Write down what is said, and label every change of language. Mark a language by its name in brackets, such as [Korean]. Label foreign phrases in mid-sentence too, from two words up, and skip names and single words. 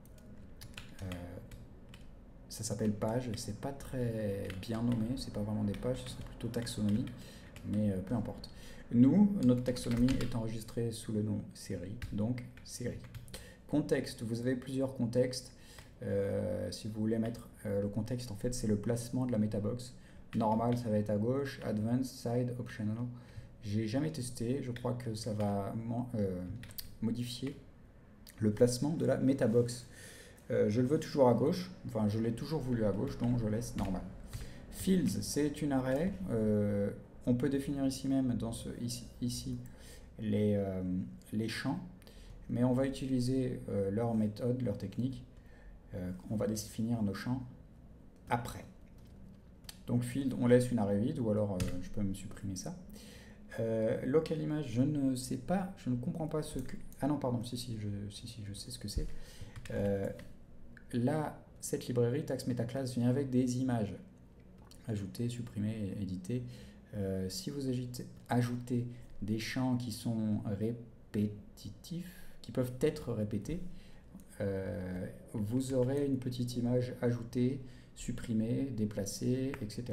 [French] Ça s'appelle page, c'est pas très bien nommé, c'est pas vraiment des pages, ce serait plutôt taxonomie, mais peu importe. Nous, notre taxonomie est enregistrée sous le nom série, donc série. Contexte, vous avez plusieurs contextes. Si vous voulez mettre le contexte, en fait, c'est le placement de la metabox. Normal, ça va être à gauche, [English] advanced, side, optional. [French] J'ai jamais testé, je crois que ça va modifier le placement de la metabox. Je le veux toujours à gauche, enfin je l'ai toujours voulu à gauche, donc je laisse normal. Fields, c'est une array. On peut définir ici même, ici les champs, mais on va utiliser leur méthode, leur technique. On va définir nos champs après. Donc field, on laisse une array vide, ou alors je peux me supprimer ça. [English] Local image, [French] je ne sais pas, je ne comprends pas ce que... Ah non, pardon, si, je sais ce que c'est. Là, cette librairie tax meta class vient avec des images. Ajouter, supprimer, éditer. Si vous ajoutez des champs qui sont répétitifs, qui peuvent être répétés, vous aurez une petite image ajoutée, supprimée, déplacée, etc.